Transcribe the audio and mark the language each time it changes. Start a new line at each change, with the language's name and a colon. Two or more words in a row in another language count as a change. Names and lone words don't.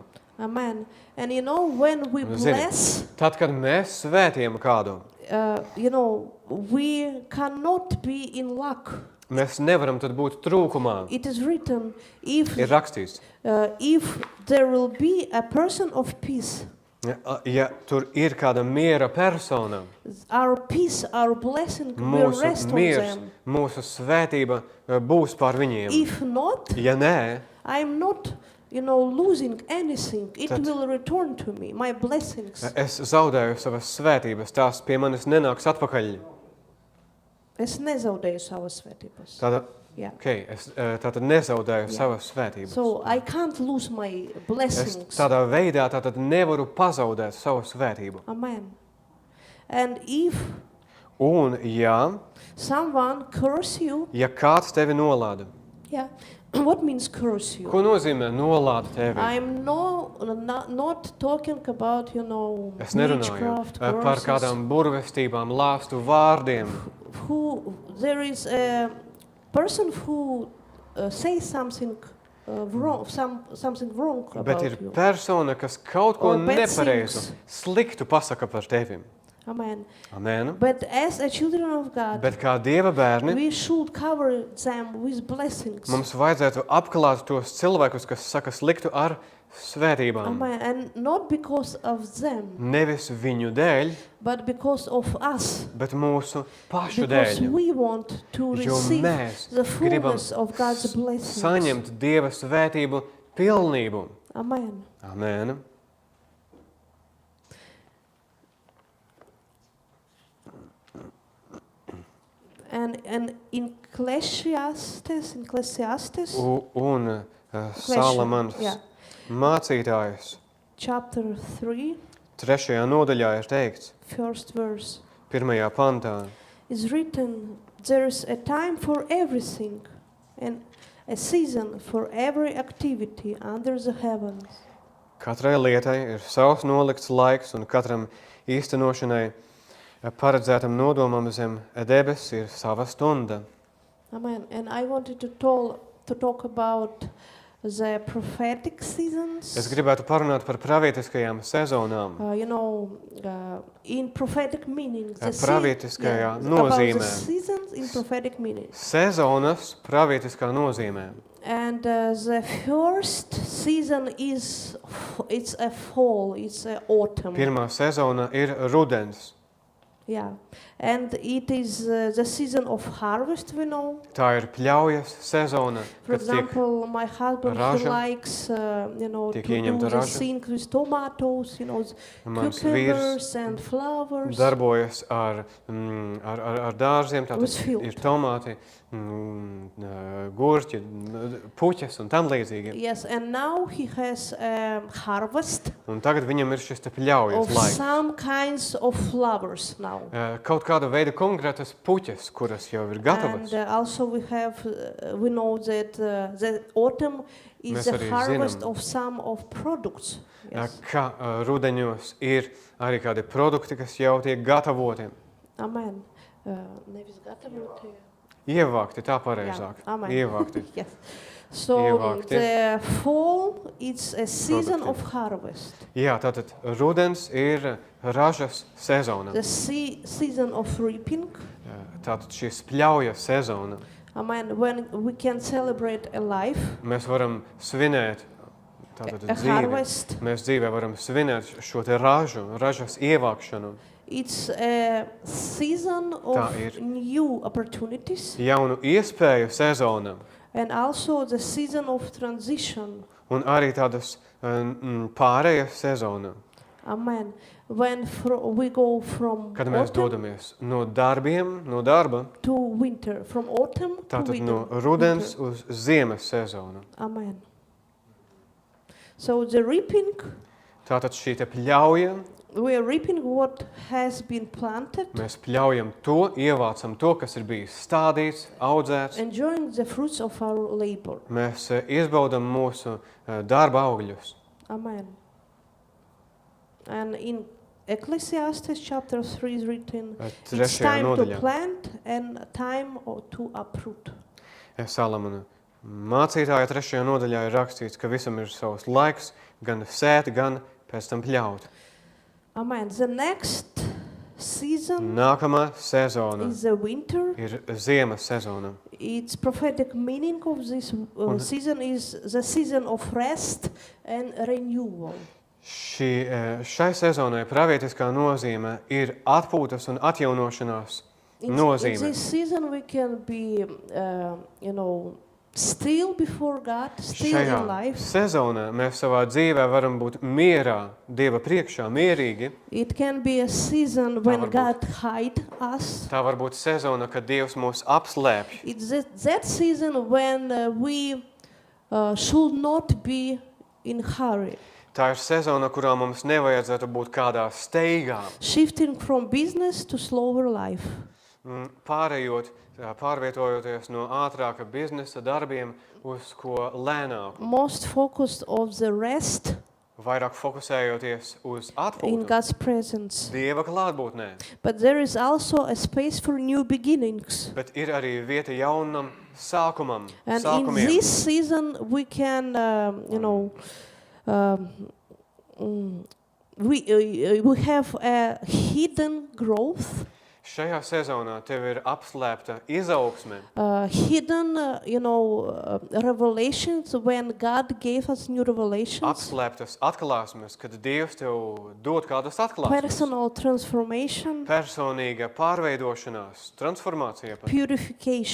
English: Amen. And you know, when we
Latvian: Zini,
English: bless,
Latvian: Tad, kad mēs svētījam kādu,
English: you know, we cannot be in lack.
Latvian: mēs nevaram tad būt trūkumā.
English: It is written, if
Latvian: Ir rakstīts,
English: there will be a person of peace,
Latvian: ja tur ir kāda miera persona,
English: our peace, our blessing will
Latvian: mūsu
English: rest on
Latvian: miers,
English: them.
Latvian: mūsu svētība būs pār viņiem.
English: If not,
Latvian: Ja nē,
English: I'm not, you know, losing anything. It
Latvian: Tad-
English: will return to me, my blessings.
Latvian: es zaudēju savas svētības, tās pie manis nenāks atpakaļ. Es nezaudēju savas svētības. Tātad,
English: Yeah.
Latvian: okay, es tātad nezaudēju savas svētības.
English: So I can't lose my
Latvian: Es
English: blessings.
Latvian: tādā veidā tātad nevaru pazaudēt savu svētību.
English: Amen. And if
Latvian: Un ja
English: someone curse you,
Latvian: kāds tevi nolāda,
English: yeah, what means curse you?
Latvian: ko nozīmē nolāda tevi?
English: I'm not talking about, you know,
Latvian: Es nerunāju
English: witchcraft,
Latvian: par
English: curses.
Latvian: kādām burvestībām, lāstu vārdiem.
English: There is a person who says something wrong, something wrong
Latvian: Bet
English: about
Latvian: ir
English: you.
Latvian: persona, kas kaut ko
English: Or bad
Latvian: nepareizu,
English: things.
Latvian: sliktu pasaka par tevi.
English: Amen.
Latvian: Amen.
English: But as a children of God,
Latvian: Bet kā Dieva bērni,
English: we should cover them with blessings.
Latvian: mums vajadzētu apklāt tos cilvēkus, kas saka sliktu ar svētībām.
English: Amen. And not because of them,
Latvian: Nevis viņu dēļ,
English: but because of us.
Latvian: bet mūsu pašu
English: Because
Latvian: dēļ.
English: we want to
Latvian: Jo
English: receive
Latvian: mēs
English: the
Latvian: gribam
English: fullness of God's blessings.
Latvian: saņemt Dieva svētību pilnību.
English: Amen.
Latvian: Amen.
English: And in Ecclesiastes,
Latvian: Un Salamans
English: yeah.
Latvian: mācītājs
English: Chapter 3,
Latvian: 3. nodaļā ir teikts,
English: first verse,
Latvian: 1. pantā,
English: is written, there's a time for everything and a season for every activity under the heavens.
Latvian: katrai lietai ir savs nolikts laiks un katram īstenošanai paredzētam nodomam zem debes ir sava stunda.
English: Amen. And I wanted to talk about the prophetic seasons.
Latvian: Es gribētu parunāt par pravietiskajām sezonām.
English: In prophetic meaning.
Latvian: Pravietiskajā
English: About the
Latvian: nozīmē.
English: seasons in prophetic meaning.
Latvian: Sezonas pravietiskā nozīmē.
English: And the first season it's a fall, it's a autumn.
Latvian: Pirmā sezona ir rudens.
English: Yeah. And it is the season of harvest, we know.
Latvian: Tā ir pļaujas sezona,
English: For
Latvian: kad tiek
English: example, my husband he
Latvian: raža,
English: likes to
Latvian: tiek
English: do
Latvian: ieņemta
English: the
Latvian: raža.
English: thing with tomatoes,
Latvian: mans
English: cucumbers
Latvian: vīrs
English: and flowers.
Latvian: darbojas ar dārziem,
English: With
Latvian: tātad
English: field.
Latvian: ir tomāti, gurķi, puķes un tam līdzīgi.
English: Yes, and now he has harvest
Latvian: Un tagad viņam ir šis te pļaujas
English: of
Latvian: laiks.
English: some kinds of flowers now.
Latvian: Kaut kāda veida konkrētas puķes, kuras jau ir gatavas.
English: And also we know that the autumn is
Latvian: Mēs
English: the
Latvian: arī
English: harvest
Latvian: zinām.
English: of some of products. Yes.
Latvian: Ka rudeņos ir arī kādi produkti, kas jau tiek gatavoti. Amen. Nevis gatavoti. Ievākti, tā pareizāk.
English: Yeah, amen.
Latvian: Ievākti.
English: Yes. So
Latvian: Ievākti.
English: the fall is a season
Latvian: Produkti.
English: of harvest.
Latvian: Jā, tātad rudens ir ražas sezona.
English: The season of reaping.
Latvian: Tātad šis pļaujas sezona.
English: Amen. When we can celebrate a life,
Latvian: Mēs varam svinēt tātad
English: a
Latvian: dzīvi.
English: harvest.
Latvian: Mēs dzīvē varam svinēt šo te ražas ievākšanu,
English: It's a season
Latvian: Tā
English: of
Latvian: ir.
English: new opportunities
Latvian: jaunu iespēju sezona
English: and also the season of transition.
Latvian: un arī tādas pārējas sezona,
English: Amen. When we go from
Latvian: kad mēs
English: autumn
Latvian: dodamies no darba,
English: to winter, from autumn to
Latvian: tātad
English: winter.
Latvian: no rudens
English: winter.
Latvian: uz ziemas sezonu.
English: Amen. So the reaping,
Latvian: Tātad šī te pļauja,
English: we are reaping what has been planted,
Latvian: mēs pļaujam to, ievācam to, kas ir bijis stādīts, audzēts.
English: enjoying the fruits of our labor.
Latvian: Mēs izbaudam mūsu darba augļus.
English: Amen. And in Ecclesiastes chapter 3 is written, it's
Latvian: Trešajā
English: time to
Latvian: nodaļā.
English: plant and time to uproot.
Latvian: Salamana mācītāja 3. nodaļā ir rakstīts, ka visam ir savs laiks, gan sēt, gan pēc tam pļaut.
English: Amen. The next season
Latvian: Nākamā sezona
English: is the winter.
Latvian: ir ziemas sezona.
English: Its prophetic meaning of this season is the season of rest and renewal.
Latvian: Šai sezonai pravietiskā nozīme ir atpūtas un atjaunošanās
English: In
Latvian: nozīme.
English: this season we can be, still before God, still
Latvian: Šajā
English: in life.
Latvian: sezonā mēs savā dzīvē varam būt mierā, Dieva priekšā, mierīgi.
English: It can be a season when
Latvian: varbūt.
English: God hide us.
Latvian: Tā var būt sezona, kad Dievs mūs apslēpj.
English: It's that season when we should not be in hurry.
Latvian: Tā ir sezona, kurā mums nevajadzētu būt kādā steigā.
English: Shifting from business to slower life.
Latvian: Pārvietojoties no ātrāka biznesa darbiem uz ko lēnāku.
English: Most focused of the rest
Latvian: Vairāk fokusējoties uz
English: in
Latvian: atpūtu,
English: God's presence.
Latvian: Dieva klātbūtnē.
English: But there is also a space for new beginnings.
Latvian: Bet ir arī vieta jaunam sākumam,
English: And in
Latvian: sākumiem.
English: this season we can, we have a hidden growth,
Latvian: Šajā sezonā tev ir apslēpta izaugsme,
English: hidden, revelations when God gave us new revelations,
Latvian: apslēptas atklāsmes, kad Dievs tev dod kādas atklāsmes.
English: personal transformation,
Latvian: Personīga pārveidošanās, transformācija,
English: purification,